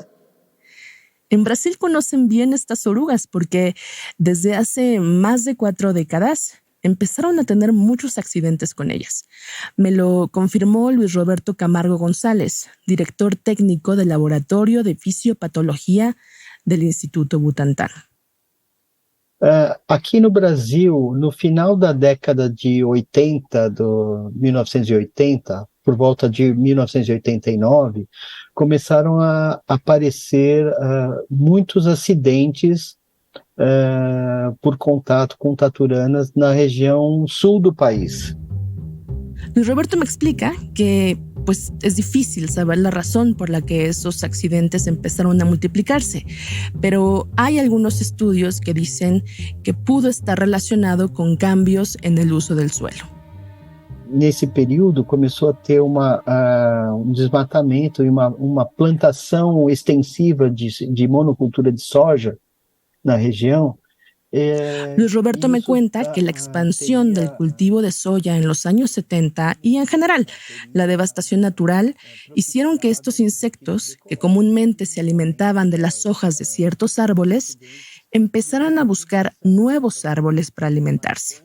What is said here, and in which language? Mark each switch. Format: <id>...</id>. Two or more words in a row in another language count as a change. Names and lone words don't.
<es>En Brasil conocen bien estas orugas porque desde hace más de 4 décadas empezaron a tener muchos accidentes con ellas. Me lo confirmó Luis Roberto Camargo González, director técnico del Laboratorio de Fisiopatología del Instituto Butantan.</es> <pt>Aqui no Brasil, no final da década de 80, 1980, por volta de 1989, começaram a aparecer muitos acidentes por contato com taturanas na região sul do país.</pt> <es>Luis Roberto me explica que pues es difícil saber la razón por la que esos accidentes empezaron a multiplicarse, pero hay algunos estudios que dicen que pudo estar relacionado con cambios en el uso del suelo.</es> <pt>Nesse período começou a ter desmatamento e uma plantação extensiva de monocultura de soja na região.</pt> <es>Luis Roberto me cuenta que la expansión del cultivo de soya en los años 70 y en general la devastación natural hicieron que estos insectos, que comúnmente se alimentaban de las hojas de ciertos árboles, empezaran a buscar nuevos árboles para alimentarse.</es>